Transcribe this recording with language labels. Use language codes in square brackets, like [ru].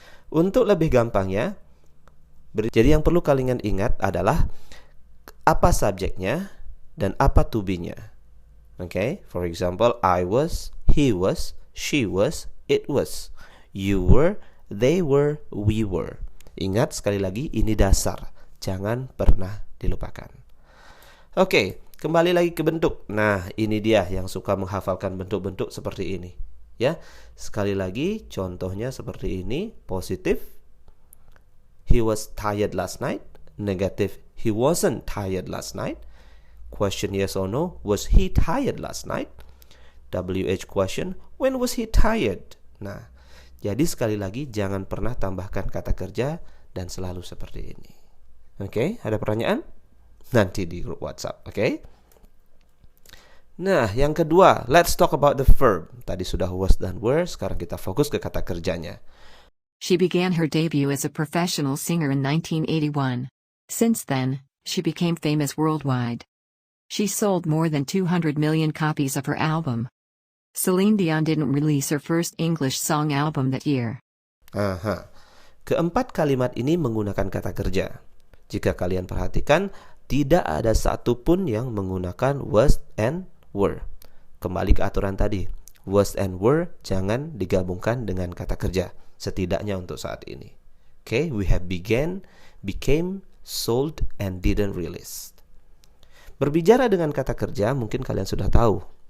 [id] Untuk lebih gampangnya, jadi yang perlu kalian ingat adalah apa subjeknya dan apa to be-nya. [en] For example, I was, he was, she was, it was, you were, they were, we were. [id] Ingat sekali lagi, ini dasar. Jangan pernah dilupakan. Kembali lagi ke bentuk. Nah, ini dia yang suka menghafalkan bentuk-bentuk seperti ini. Ya, sekali lagi contohnya seperti ini. [en] Positif, he was tired last night. Negatif, he wasn't tired last night. Question yes or no, was he tired last night? WH question, when was he tired? [id] Nah, jadi sekali lagi jangan pernah tambahkan kata kerja dan selalu seperti ini. Ada pertanyaan? Nanti di grup WhatsApp, Nah, yang kedua, [en] let's talk about the verb. [id] Tadi sudah was dan were, sekarang kita fokus ke kata kerjanya. [en] She began her debut as a professional singer in 1981. Since then, she became famous worldwide. She sold more than 200 million copies of her album. Celine Dion didn't release her first English song album that year. [id] Keempat kalimat ini menggunakan kata kerja. Jika kalian perhatikan, tidak ada satupun yang menggunakan was and were. Kembali ke aturan tadi, was and were jangan digabungkan dengan kata kerja, setidaknya untuk saat ini. [en] We have began, became, sold, and didn't release. [id] Berbicara dengan kata kerja, mungkin kalian sudah tahu.